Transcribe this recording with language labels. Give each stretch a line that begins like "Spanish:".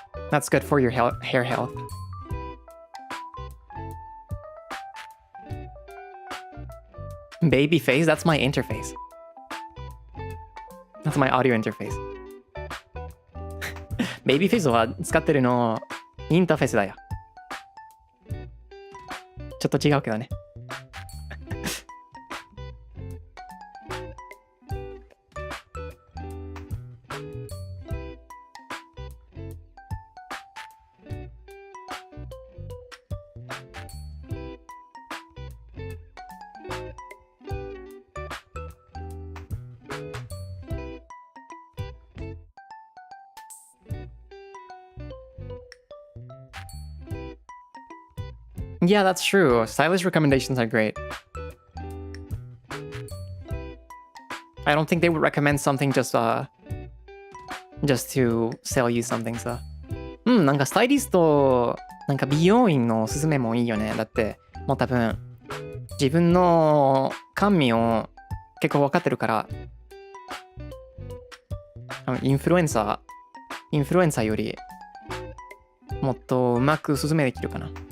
English: That's good for your hair health. Baby face? That's my interface. That's my audio interface.
Japanese: Baby face は使ってるのインターフェースだよ。ちょっと違うけどね。
English: Yeah, that's true. Stylish recommendations are great. I don't think they would recommend something just to sell you something, so.
Japanese: なんかスタイリスト、なんか美容院のおすすめもいいよね。だって、もう多分、自分の甘味を結構分かってるから、インフルエンサーより、もっとうまくおすすめできるかな。